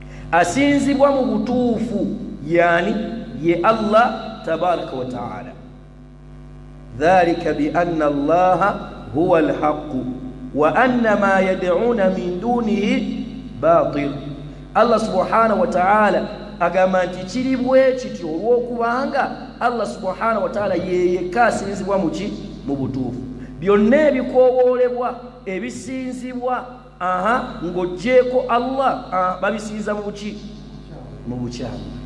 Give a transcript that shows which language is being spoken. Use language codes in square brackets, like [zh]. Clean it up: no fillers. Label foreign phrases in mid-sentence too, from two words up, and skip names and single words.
[lg] asinzibwa mu butuufu yani ye Allah [ar] تبارك وتعالى. ذلك بأن الله هو الحق وأن ما يدعون من دونه باطل. [lg] Allah [ar] سبحانه وتعالى [lg] agamba nti kiri bwe kityo olw'okubanga Allah [ar] سبحانه وتعالى [lg] yeyekka asinzibwa mu butuufu. Byonna ebikoowolebwa ebisinzibwa ng'oggyeko Allah babisinza mu bukyamu.